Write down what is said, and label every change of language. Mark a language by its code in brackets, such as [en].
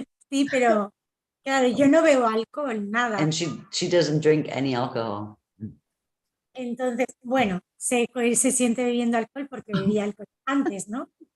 [es] Sí, pero claro, yo no bebo alcohol, nada. [en] And she doesn't drink any alcohol. [es] Entonces, bueno, se siente bebiendo alcohol porque bebía alcohol antes, ¿no?